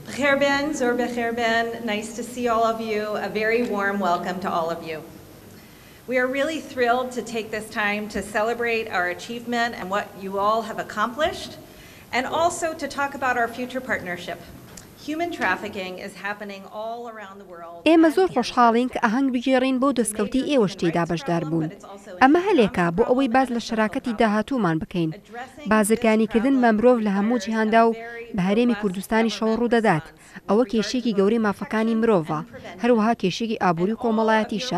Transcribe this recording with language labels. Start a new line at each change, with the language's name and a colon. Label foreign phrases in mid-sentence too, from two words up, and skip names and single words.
Central Kurdish: بەخێر زۆر بەخێر بێن,
English: nice to see all of you. A very warm welcome to all of you. We are really thrilled to take this time to celebrate our achievement and what you all have accomplished, and also to talk about our future partnership. Human trafficking is happening all around the world.
Central Kurdish: ئێمە زۆر خۆشحاڵین کە ئاهەنگ بگێڕین بۆ دەستکەوتی ئێوەش تێیدا بەشدار بوون. ئەمە هەلێکە بۆ ئەوەی باز لە شەراکەتی داهاتوومان بکەین. بازرگانیکردن بە مرۆڤ لە هەموو جیهاندا و بە هەرێمی کوردستانی شەو ڕوودەدات. ئەوە کێشێکی گەورەی مافەکانی مرۆڤە، هەروەها کێشێکی ئابووری و کۆمەڵایەتیشە.